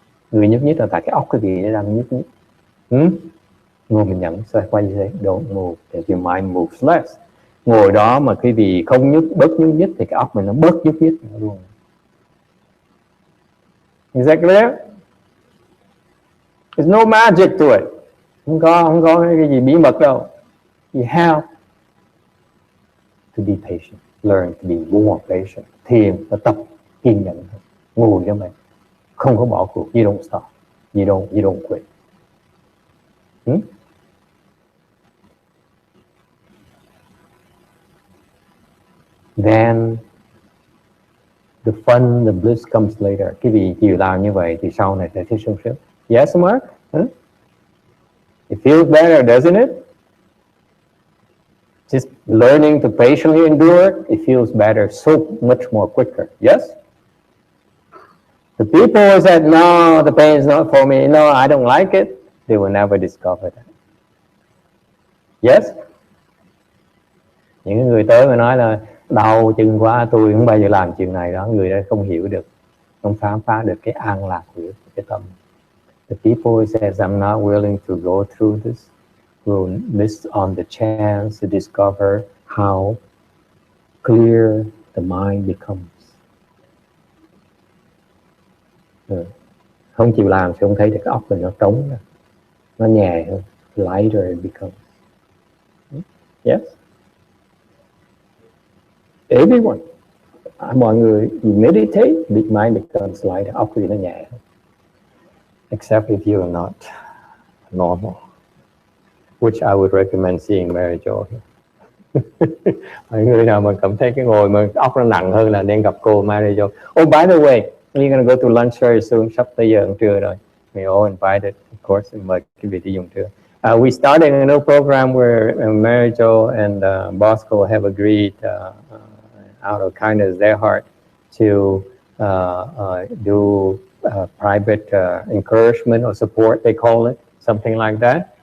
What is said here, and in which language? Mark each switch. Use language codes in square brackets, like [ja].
[vi] Người nhúc nhích là tại cái óc cái gì nó đang nhúc nhích. Ngồi mình nhận xoay quay như thế, [en] don't move, [vi] thì [en] your mind moves less. [vi] Ngồi đó mà cái gì không bớt nhúc nhích thì cái óc mình nó bớt nhúc nhích luôn. [en] Is that clear? There's no magic to it. [vi] Không có cái gì bí mật đâu. [en] You have to be patient, learn to be more patient. [vi] Thiền và tập kiên nhẫn thôi. Ngồi cho mình, không có bỏ cuộc. [en] You don't stop, you don't quit. Then the fun, the bliss comes later. [vi] Cái gì chịu làm như vậy thì sau này sẽ thấy sung sướng. [en] Yes, Mark? It feels better, doesn't it? Just learning to patiently endure, it feels better, so much more quicker. Yes? The people who said, no, the pain is not for me, no, I don't like it, they will never discover that. Yes? [vi] Những người tới mà nói là đau chừng quá, tôi không bao giờ làm chuyện này đó, người đó không hiểu được, không khám phá được cái an lạc của cái tâm. [en] The people who says, I'm not willing to go through this, will miss on the chance to discover how clear the mind becomes. [vi] Không chịu làm thì không thấy được cái óc mình nó trống, nó nhẹ hơn, [en] lighter it becomes. [vi] Yes? [en] Everyone. [vi] Mọi người, [en] you meditate, the mind becomes lighter, [vi] óc thì nó nhẹ hơn. [en] Except if you are not normal, which I would recommend seeing Mary Jo. [vi] Mọi người nào mà cảm thấy cái ngồi mà óc nó nặng hơn là nên gặp cô Mary Jo. [en] Oh, by the way, we're gonna go to lunch very soon. [vi] Sắp tới giờ ăn trưa rồi. [en] We all invited, of course. [vi] Mời quý vị đi dùng trưa. [en] We started a new program where Mary Jo and Bosco have agreed, out of kindness their heart, to do private encouragement or support, they call it, something like that.